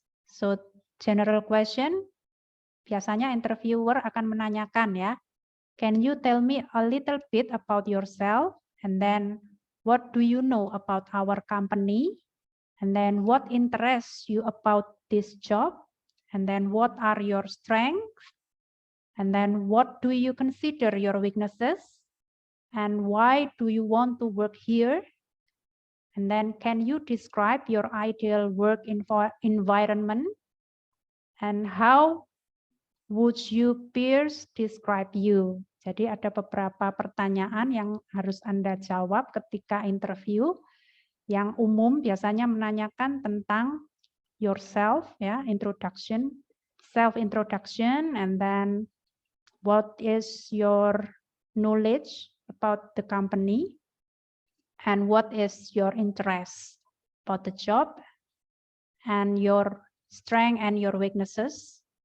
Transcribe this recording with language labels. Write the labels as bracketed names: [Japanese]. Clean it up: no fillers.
[English] So general question, [Indonesian] biasanya interviewer akan menanyakan [English] can you tell me a little bit about yourself, and then what do you know about our company, and then what interests you about this job, and then what are your strengths, and then what do you consider your weaknesses, and why do you want to work here, and then can you describe your ideal work environment, and how would your peers describe you. [Indonesian] Jadi ada beberapa pertanyaan yang harus Anda jawab ketika interview. Yang umum biasanya menanyakan tentang [English] yourself, introduction, self-introduction, and then what is your knowledge about the company, and what is your interest about the job, and your strength and your weaknesses,